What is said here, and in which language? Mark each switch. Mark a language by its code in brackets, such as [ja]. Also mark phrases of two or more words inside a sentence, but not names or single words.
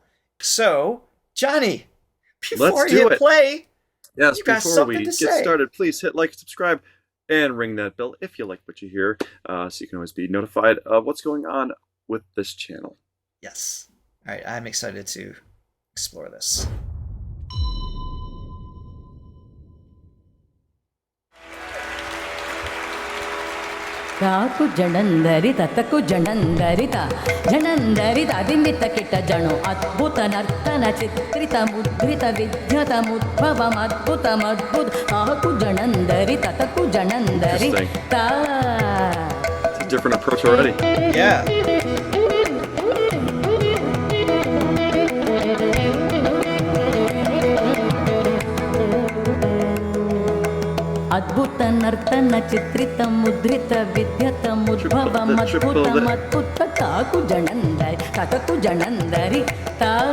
[en] So, Johnny, before you hit play, yes, you got before something we to get say. started, please hit like, subscribe, and ring that bell if you like what you hear, so you can always be notified of what's going on with this channel. Yes. All right, I'm excited to explore this. [sa] ತಾಕು ಜಣಂದರಿತ ತಕು ಜಣಂದರಿತ ಜಣಂದರಿತ ದಿಮಿತ ಕಿಟ ಜಣು ಅದ್ಭುತ ನರ್ತನ ಚಿತ್ರಿತ ಮುದ್ರಿತ ವಿದ್ಯತ ಮುದ್ಭವಂ ಅದ್ಭುತಮದ್ಭುತ ತಾಕು ಜಣಂದರಿತ ತಕು ಜಣಂದರಿತ. [en] It's a different approach already. Yeah. [sa] ಅದ್ಭುತ ನರ್ತನ ಚಿತ್ರಿತ ಮುದ್ರಿತ ವಿದ್ಯತ ಮುದ್ಭವಂ ಅದ್ಭುತಮದ್ಭುತ ತಾಕು ಜಣಂದರಿ ತತಕು ಜಣಂದರಿ ತಾ.